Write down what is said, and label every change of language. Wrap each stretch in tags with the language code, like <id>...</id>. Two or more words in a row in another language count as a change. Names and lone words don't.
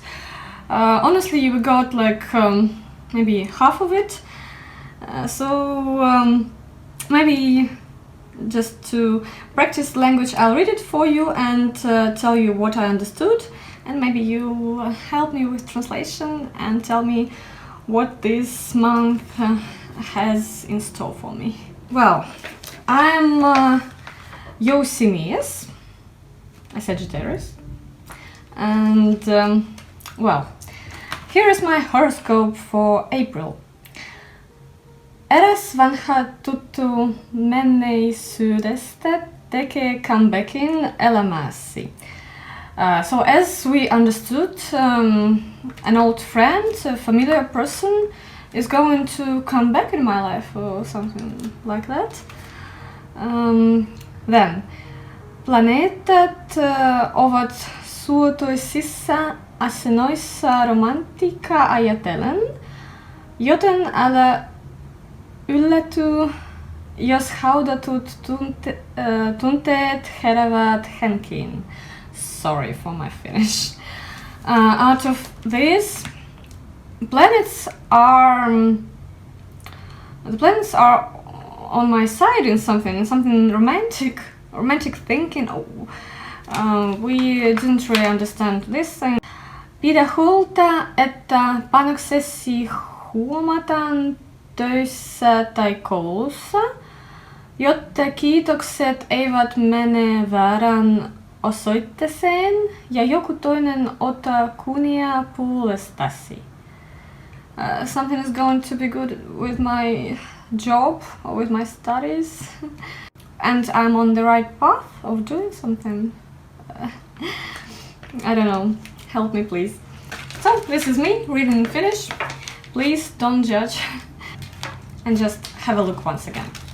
<en>Honestly, we got like maybe half of it, so maybe just to practice the language, I'll read it for you and tell you what I understood, and maybe you help me with translation and tell me what this month has in store for me. Well, I'm Jousimias, a Sagittarius, and well, here is my horoscope for April.</en> <fi>Eräs vanha tuttu menneisyydestä tekee comebackin elämässi.</fi> <en>So as we understood, an old friend, a familiar person, is going to come back in my life or something like that. Then,</en> <fi>planeetat ovat suotuisissa asennoissa romantiikkaa ajatellen, joten älä ylläty, jos haudatut tunteet heräävät henkiin.</fi> <en>Sorry for my Finnish. Out of this, the planets are on my side in something romantic thinking. We didn't really understand this thing.</en> <fi>Pidä huolta, että panoksesi huomataan töissä tai koulussa. Jotta kiitokset eivät mene väärään osoitteeseen ja joku toinen ota kunnia puolestasi.</fi> <en>Something is going to be good with my job or with my studies and I'm on the right path of doing something. I don't know. Help me, please. So, this is me reading in Finnish. Please don't judge and just have a look once again.</en>